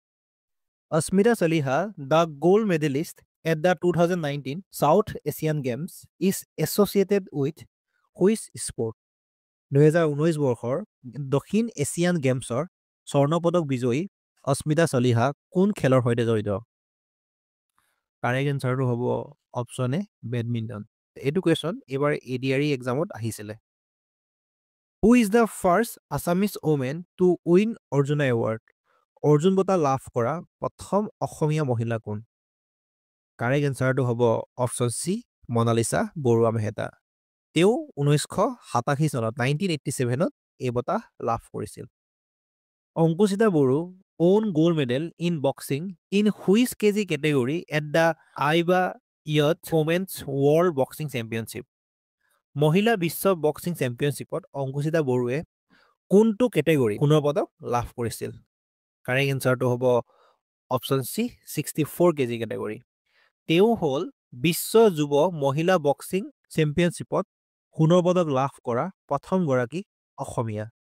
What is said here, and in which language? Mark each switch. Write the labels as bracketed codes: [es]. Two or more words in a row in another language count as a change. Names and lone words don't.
[as] অস্মিতা চালিহা [en] the gold medallist at the 2019 South Asian Games is associated with which sport [as] 2019 বৰ্ষৰ দক্ষিণ এছিয়ান গেমছৰ স্বৰ্ণ পদক বিজয়ী অস্মিতা চালিহা কোন খেলৰ সৈতে জড়িত [en] correct answerটো [as] হ'ব [en] option A badminton [as] এইটো কুৱেশ্যন এইবাৰ ADRE এক্সামত আহিছিলে [en] Who is the first Assamese woman to win Arjuna Award? [as] অৰ্জুন বঁটা লাভ কৰা প্ৰথম অসমীয়া মহিলা কোন? [en] correct answerটো [as] হ'ব [en] option C [as] মনালিছা বৰুৱা মেহতা। তেওঁ 1987 চনত 1987ত এই বঁটা লাভ কৰিছিল। [en] অংকুচিতা বড়ো own gold medal in boxing in which kg category at the IBA Youth Women's World Boxing Championship? [as] মহিলা বিশ্ব বক্সিং চেম্পিয়নশ্বিপত অংকুচিতা বড়োৱে কোনটো কেটেগৰী সোণৰ পদক লাভ কৰিছিল? [en] correct answerটো [as] হ'ব [en] option C [as] 64 [en] kg category. [as] তেওঁ হ'ল বিশ্ব যুৱ মহিলা বক্সিং চেম্পিয়নশ্বিপত সোণৰ পদক লাভ কৰা প্ৰথমগৰাকী অসমীয়া।